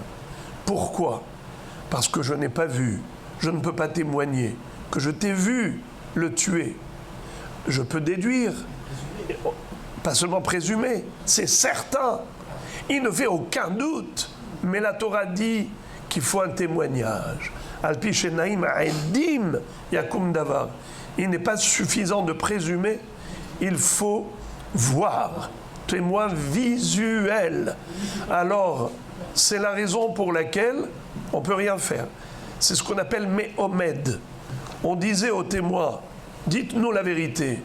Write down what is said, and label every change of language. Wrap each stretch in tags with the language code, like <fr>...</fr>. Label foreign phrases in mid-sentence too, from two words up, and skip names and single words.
<fr>Pourquoi? Parce que je n'ai pas vu. Je ne peux pas témoigner que je t'ai vu le tuer. Je peux déduire, pas seulement présumer, c'est certain. Il ne fait aucun doute. Mais la Torah dit qu'il faut un témoignage.</fr> <he>על פי שניים העדים יקום דבר.</he> <fr>Il n'est pas suffisant de présumer, il faut voir. Témoin visuel. Alors, c'est la raison pour laquelle on ne peut rien faire. C'est ce qu'on appelle me'omed. On disait aux témoins: dites-nous la vérité.</fr>